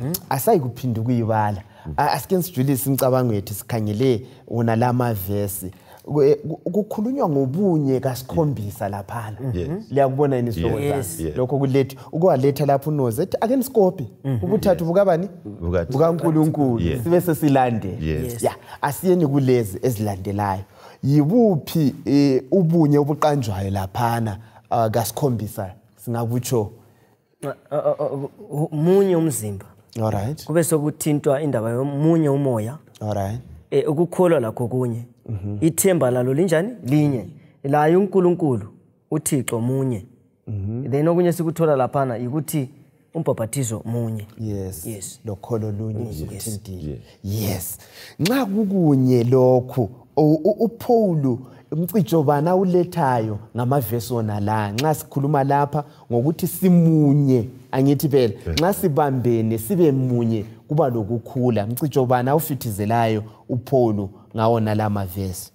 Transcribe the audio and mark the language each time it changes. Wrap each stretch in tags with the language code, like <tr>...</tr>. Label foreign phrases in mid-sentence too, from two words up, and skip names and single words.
<nd>asayi kuphinda kuyibala asike sijulise imicabango yethu sikhangele wona lama verse ukukhulunywa ngobunye kasikhombisa lapha liyakubona ini isihloko sami lokho kuletha ukwaletha lapha unoze ethi ake nisikopi ubuthathu bukabani bukaNkulunkulu sibe sesilande asiyeni kulezi ezilandelayo yibuphi ubunye obuqanjwayo laphana kasikhombisa singakutsho munye umzimba.</nd> <en>All right.</en> <nd>Kube sokuthintwa indaba yomunye umoya.</nd> <en>All right.</en> <nd>Ukukholwa lakho kunye. Ithemba lalo linjani? Linye. La uNkulunkulu uThixo munye. Then okunye sikuthola laphana ukuthi umbhaphathizo munye.</nd> <en>Yes.</en> <nd>Lokholo lunye</nd> <en>indeed. Yes.</en> <nd>Nxa kukunye lokhu uPaul umcijobana ulethayo ngamavesi wona la nxa sikhuluma lapha ngokuthi simunye angithi phela nxa sibambene sibe munye kuba lokukhula umcijobana ufithizelayo uPaul ngawona la mavesi</nd>